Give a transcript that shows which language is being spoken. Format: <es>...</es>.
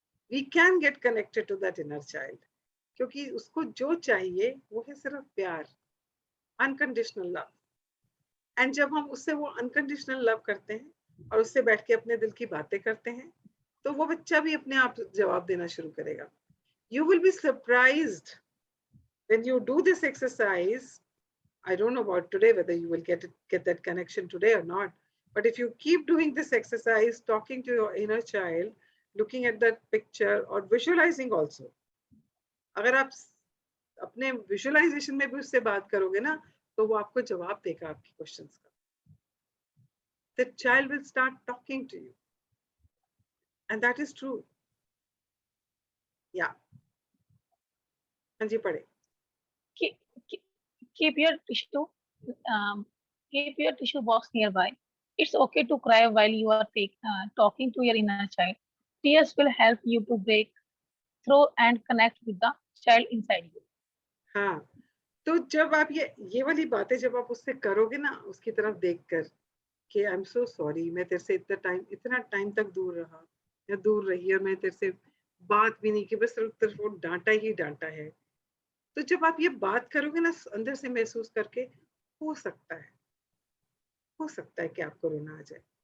<en>we can get connected to that inner child,</en> <hi>क्योंकि उसको जो चाहिए वो है सिर्फ प्यार, अनकंडीशनल लव, एंड जब हम उससे वो अनकंडीशनल लव करते हैं और उससे बैठ के अपने दिल की बातें करते हैं, तो वो बच्चा भी अपने आप जवाब देना शुरू करेगा,</hi> <en>you will be surprised when you do this exercise. I don't know about today whether you will get that connection today or not, but if you keep doing this exercise, talking to your inner child, looking at that picture or visualizing also,</en> <hi>अगर आप अपने visualisation में भी उससे बात करोगे ना, तो वो आपको जवाब देगा आपके क्वेश्चंस का,</hi> <en>the child will start talking to you, and that is true.</en> <hi>Yeah, हाँ जी पढ़े।</hi> <en>Keep, keep, keep your tissue um, keep your tissue box nearby. It's okay to cry while you are talking to your inner child. Tears will help you to break through and connect with the child inside you.</en> <hi>हाँ, तो जब आप ये वाली बातें जब आप उससे करोगे ना, उसकी तरफ देखकर कि</hi> <en>I am so sorry,</en> <hi>मैं तेरे से इतना टाइम तक दूर रहा या दूर रही और मैं तेरे से बात भी नहीं की, बस सिर्फ तेरे को डांटा ही डांटा है, तो जब आप ये बात करोगे ना अंदर से महसूस करके, हो सकता है, हो सकता है कि आपको रोना आ जाए।</hi>